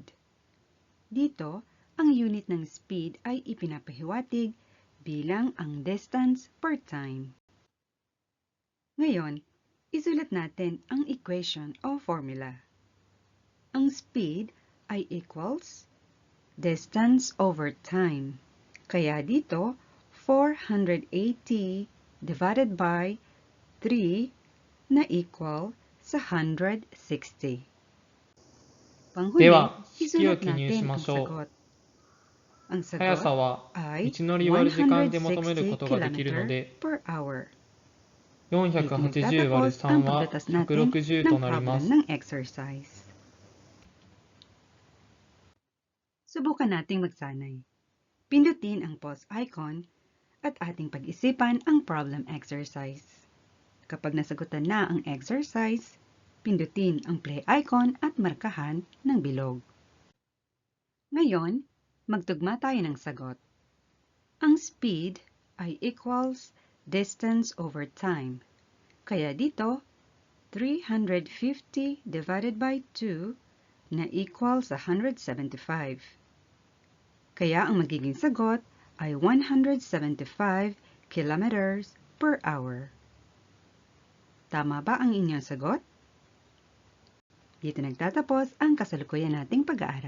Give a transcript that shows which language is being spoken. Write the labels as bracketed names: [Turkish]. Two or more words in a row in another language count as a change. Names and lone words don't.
[Filipino] Dito, ang unit ng speed ay ipinapahiwatig bilang ang [English] distance per time. [Filipino] Ngayon, isulat natin ang equation o formula. Ang speed ay [English] equals distance over time. [Filipino] Kaya dito, 480 [English] divided by [Filipino] 3 na equal sa 160. [Japanese] で [Filipino] Panghuli, [Japanese] は、式を [Filipino] isulat [Japanese] 記入し [Filipino] natin [Japanese] ま [Filipino] ang [Japanese] しょう。 [Filipino] sagot. Ang [Japanese] 速 [Filipino] sagot [Japanese] さは道 [Filipino] ay [Japanese] のり割る時間で求める [Filipino] 160 [Japanese] ことができるの [English] km [Japanese] で、 [English] per hour. [Japanese] 480割る [Filipino] Dito nagtatapos ang [Japanese] 3は [Filipino] pagtatas natin [Japanese] 160 [Filipino] ng [Japanese] となりま [Filipino] problem [Japanese] す。 [Filipino] ng exercise. Subukan nating magsanay. Pindutin ang [English] pause icon [Filipino] at ating pag-isipan ang [English] problem exercise. [Filipino] Kapag nasagutan na ang exercise, pindutin ang [English] play icon [Filipino] at markahan ng bilog. Ngayon, magtugma tayo ng sagot. Ang speed ay [English] equals distance over time. [Filipino] Kaya dito, 350 [English] divided by [Filipino] 2 na equals 175. Kaya ang magiging sagot ay 175 [English] kilometers per hour. [Filipino] Tama ba ang inyong sagot? Dito nagtatapos ang kasalukuyan nating pag-aaral.